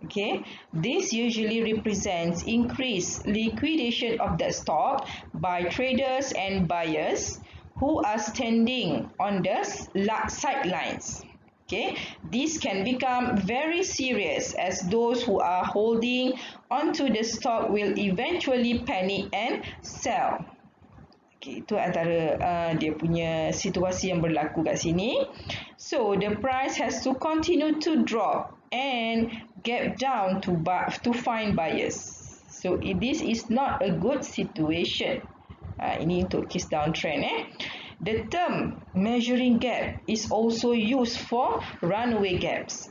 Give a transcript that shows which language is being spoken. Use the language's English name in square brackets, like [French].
[English] Okay, this usually represents increased liquidation of the stock by traders and buyers who are standing on the sidelines. Okay, this can become very serious as those who are holding onto the stock will eventually panic and sell. [Malay] Okay, itu antara dia punya situasi yang berlaku kat sini. [English] So the price has to continue to drop and gap down to find buyers. So this is not a good situation. [Malay] Ini untuk case downtrend. [English] The term measuring gap is also used for runaway gaps.